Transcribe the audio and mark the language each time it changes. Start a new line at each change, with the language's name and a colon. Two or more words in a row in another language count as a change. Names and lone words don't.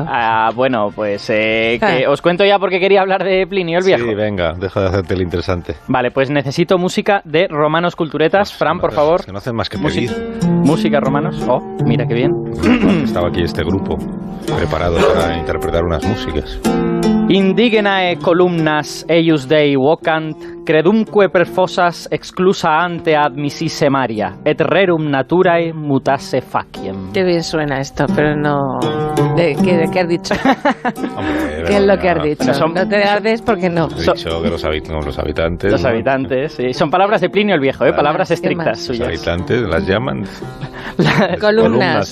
Spanish: Bueno, pues que os cuento ya porque quería hablar de Plinio el Viejo. Sí, venga, deja de hacerte el interesante. Vale, pues necesito música de Romanos Culturetas. Fran, por favor. Es que no hacen más que pedir. Música Romanos. Oh, mira qué bien. Estaba aquí este grupo preparado para interpretar unas músicas.
Latin: Indigenae columnas eius Dei vocant, credumque per fossas exclusa ante admississe Maria, et rerum naturae mutasse faciem.
Spanish: Qué bien suena esto, pero no... ¿De qué has dicho? Hombre, ¿Qué es lo que has dicho? Bueno, no te ardes porque no. He dicho que los habitantes... Los habitantes, sí. Son palabras de Plinio el Viejo, palabras estrictas suyas. Los habitantes las llaman... Columnas,